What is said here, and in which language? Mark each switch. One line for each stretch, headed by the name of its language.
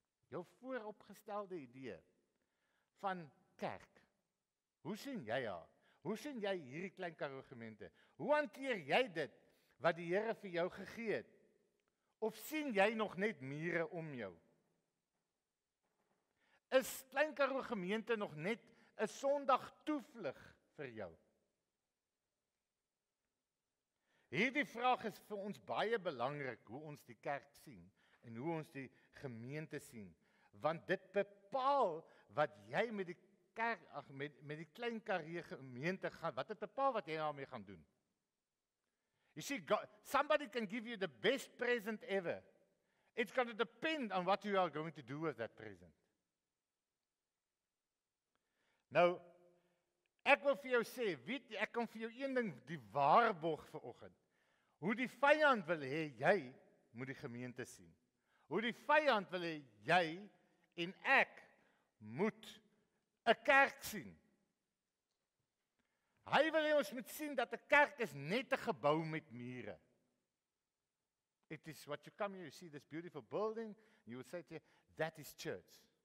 Afrikaans: Jou vooropgestelde idee van kerk? Hoe sien jy haar? Hoe sien jy hierdie Klein Karoo gemeente? Hoe hanteer jy dit wat die Here vir jou gegee het? Of sien jy nog net mure om jou? Is Klein Karoo gemeente nog net 'n Sondag toevlug vir jou? Hierdie vraag is vir ons baie belangrik, hoe ons die kerk sien en hoe ons die gemeente sien, want dit bepaal wat jy met die kerk, met die Klein Karoo gemeente gaan, wat dit bepaal wat jy daarmee gaan doen.
English: You see, somebody can give you the best present ever. It's going to depend on what you are going to do with that present.
Afrikaans: Nou, ek wil vir jou sê, weet jy, ek kan vir jou een ding die waarborg vanoggend. Hoe die vyand wil hê jy moet die gemeente sien. Hoe die vyand wil hê jy en ek moet 'n kerk sien. Hy wil hê ons moet sien dat 'n kerk is net 'n gebou met mure.
English: It is what you come here, you see this beautiful building, you will say to you, that is church.